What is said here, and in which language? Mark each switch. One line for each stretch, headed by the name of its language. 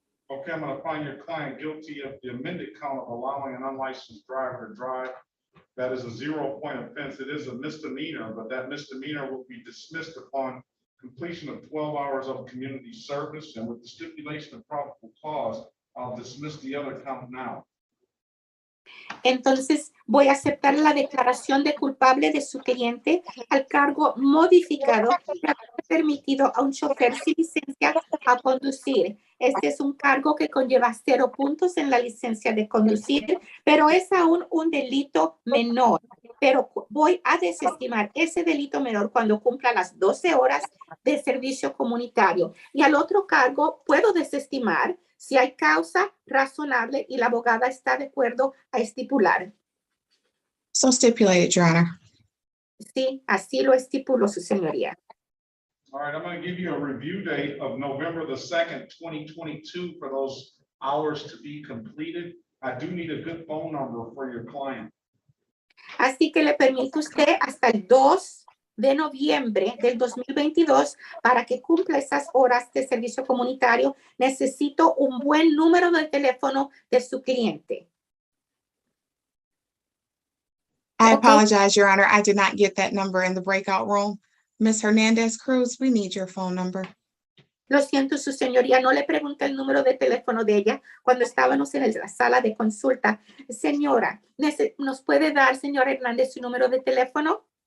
English: okay, I'm gonna find your client guilty of the amended count of allowing an unlicensed driver to drive. That is a 0-point offense. It is a misdemeanor, but that misdemeanor will be dismissed upon completion of 12 hours of community service, and with the stipulation of probable cause, I'll dismiss the other count now.
Spanish: Entonces, voy a aceptar la declaración de culpable de su cliente al cargo modificado de haber permitido a un chofer sin licencia a conducir. Este es un cargo que conlleva 0 puntos en la licencia de conducir, pero es aún un delito menor. Pero voy a desestimar ese delito menor cuando cumpla las 12 horas de servicio comunitario. Y al otro cargo puedo desestimar si hay causa razonable y la abogada está de acuerdo a estipular.
English: So stipulated, Your Honor.
Spanish: Sí, así lo estipuló su señoría.
English: All right, I'm going to give you a review date of November the 2nd, 2022 for those hours to be completed. I do need a good phone number for your client.
Spanish: Así que le permite usted hasta el 2 de noviembre del 2022 para que cumpla esas horas de servicio comunitario. Necesito un buen número de teléfono de su cliente.
English: I apologize, Your Honor. I did not get that number in the breakout room. Ms. Hernandez Cruz, we need your phone number.
Spanish: Lo siento, su señoría, no le pregunté el número de teléfono de ella cuando estábamos en la sala de consulta. Señora, ¿nos puede dar, señora Hernández, su número de teléfono?